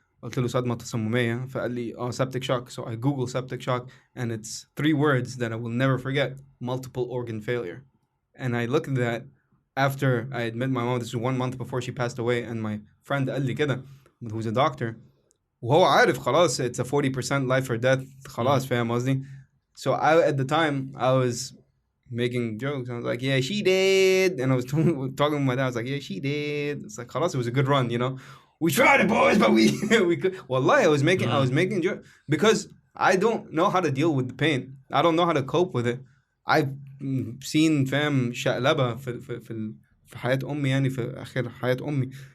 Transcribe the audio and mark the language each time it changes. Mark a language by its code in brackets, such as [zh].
[ar] قلت له صدمة تسممية. [en] فقال لي septic shock. So I Googled septic shock, and it's 3 words that I will never forget: multiple organ failure. And I looked at that. After I met my mom, this was 1 month before she passed away, and my friend [ar] قال لي كده, [en] who's a doctor, [ar] وهو عارف خلاص [en] it's a 40% life or death [ar] خلاص فاهم قصدي. [en] So at the time I was making jokes. I was like, yeah, she did. And I was talking with my dad. I was like, yeah, she did. It's like, [ar] خلاص, [en] it was a good run, you know. We tried it, boys, but we could. Wallahi, I was making jokes because I don't know how to deal with the pain. I don't know how to cope with it. I've seen [ar] فاهم شقلبة في حياة أمي يعني في آخر حياة أمي.